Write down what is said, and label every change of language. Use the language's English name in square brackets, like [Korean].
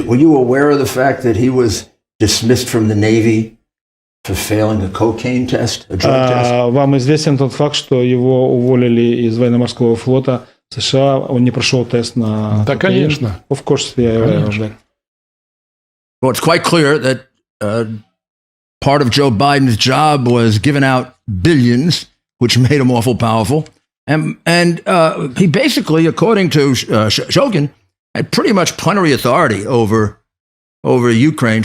[English] Were you aware of the fact that he was dismissed from the Navy for failing a cocaine test, a drug test? [Russian] Вам известен тот факт, что его уволили из военно-морского флота США, он не прошел тест на... Да, конечно. [English] Of course, я aware of that. Well, it's quite clear that part of Joe Biden's job was giving out billions, which made him awful powerful. And he basically, according to Shogun, had pretty much plenary authority over Ukraine.